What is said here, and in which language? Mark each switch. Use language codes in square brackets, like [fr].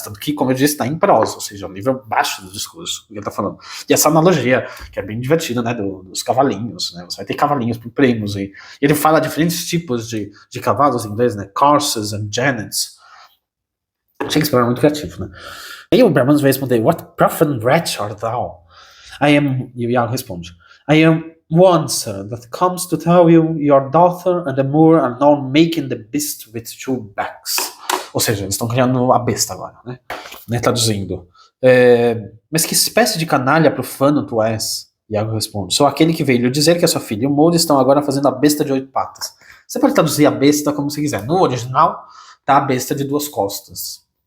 [pt] Tanto que, como eu disse, está em prosa, ou seja, um nível baixo do discurso que ele tá falando. E essa analogia, que é bem divertida, né, dos cavalinhos, né? Você vai ter cavalinhos por primos, e ele fala diferentes tipos de cavalos em inglês, né? [en] Coursers and genets. [pt] Shakespeare é muito criativo, né? Aí o Brabantio vai responder: [en] What profane wretch art thou? [pt] E o Iago responde: [en] I am one, sir, that comes to tell you your daughter and the Moor are now making the beast with two backs. [pt] Ou seja, eles estão criando a besta agora, né? Traduzindo. Mas que espécie de canalha profano tu és? Iago responde: Sou aquele que veio lhe dizer que a sua filha e o Moor estão agora fazendo a besta de 8 patas. Você pode traduzir a besta como você quiser. No original, tá a besta de 2 costas.